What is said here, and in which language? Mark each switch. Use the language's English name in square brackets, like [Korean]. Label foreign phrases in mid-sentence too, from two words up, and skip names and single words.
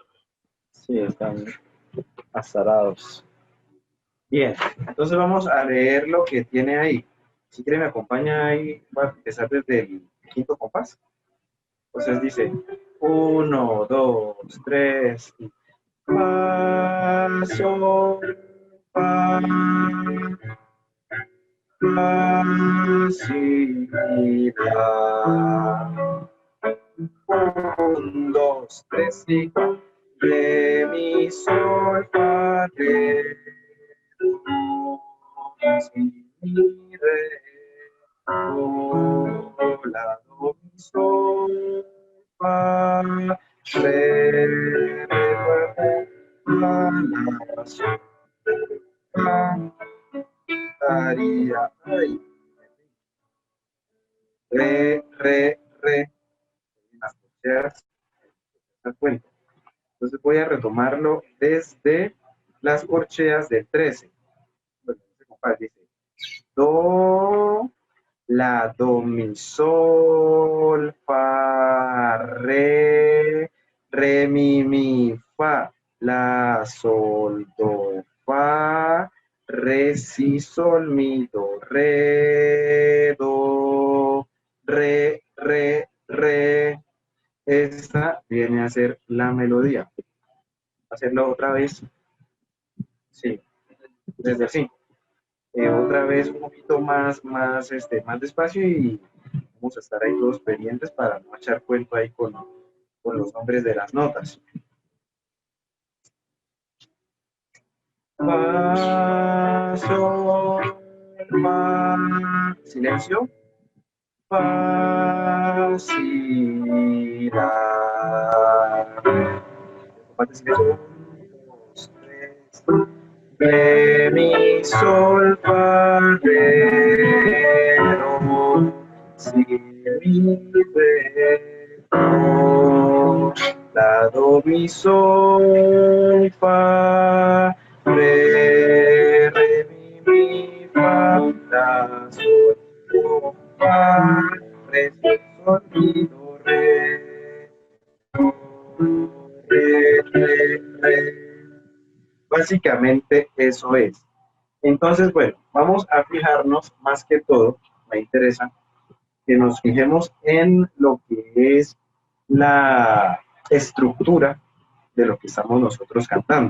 [Spanish] Sí, están azarados. Bien, entonces vamos a leer lo que tiene ahí. Si quiere me acompaña ahí, voy a empezar desde el quinto compás. Entonces dice, 1, 2, 3, y fa, sol, fa, fa, si, la. 1, 2, 3, y 4. Re, mi, sol, fa, re, do, mi, re, do, la, do, mi, sol, fa, re, re, la, la, sol, fa, daría, ay, re, las corcheas, ¿te das cuenta? Entonces voy a retomarlo desde las corcheas del 13. Bueno, ese compás dice do, la, do, mi, sol, fa, mi, fa, la, sol, do, fa, re, si, sol, mi, do, re, re. Esta viene a ser la melodía. Hacerlo otra vez. Sí, desde así. Otra vez un poquito más despacio y vamos a estar ahí todos pendientes para no echar cuento ahí con los nombres de las notas. Fa, sol, fa, silencio. Fa, si, la. Comparte silencio. 1, 2, 3. Re, mi, sol, fa, re, do, si, mi, re, do, la, do, mi, sol, fa, re, mi, fa, la, sol, do, fa, re, si, sol, mi, do, re. Básicamente eso es. Entonces, bueno, vamos a fijarnos más que todo, me interesa que nos fijemos en lo que es la estructura de lo que estamos nosotros cantando.